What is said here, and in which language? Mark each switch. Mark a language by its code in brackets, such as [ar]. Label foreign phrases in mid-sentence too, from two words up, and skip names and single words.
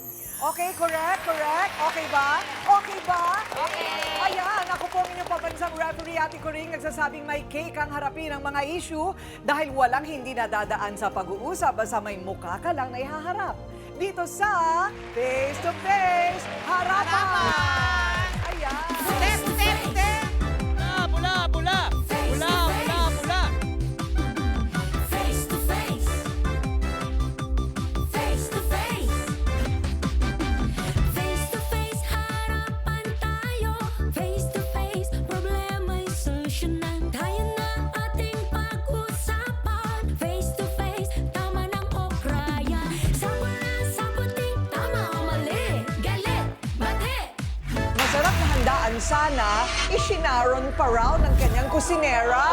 [en] Okay, correct? Okay ba? Okay ba? Okay. [tl] Ayan, ako po ang inyong pabansang referee, Ate Coring, nagsasabing may cake ang harapin ang mga issue dahil walang hindi nadadaan sa pag-uusap basta may mukha ka lang na ihaharap. Dito sa Face to Face Harapan! Ayan! [en] Step, step, step! [tl] Pula, pula! Pula, pula, pula! Face to face. Face to face. Face to face, harapan tayo. Face to face, problema'y solusyonan. Tayo na ating pag-usapan. Face to face, tama ng okrayan. Masarap na handaan sana, ishinaron pa raw ng kanyang kusinera.